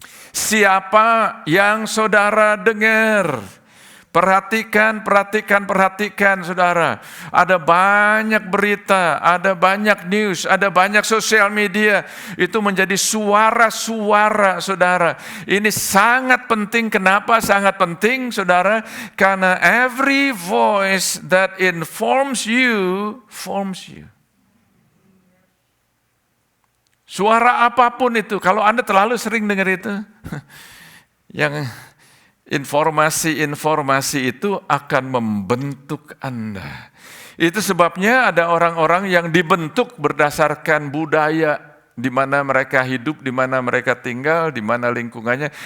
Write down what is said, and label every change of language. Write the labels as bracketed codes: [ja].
[id] Siapa yang saudara dengar. Perhatikan saudara. Ada banyak berita, ada banyak news, ada banyak sosial media. Itu menjadi suara-suara saudara. Ini sangat penting. Kenapa sangat penting saudara? Karena [en] every voice that informs you, forms you. [id] Suara apapun itu, kalau Anda terlalu sering dengar itu, yang informasi itu akan membentuk Anda. Itu sebabnya ada orang-orang yang dibentuk berdasarkan budaya, di mana mereka hidup, di mana mereka tinggal, di mana lingkungannya.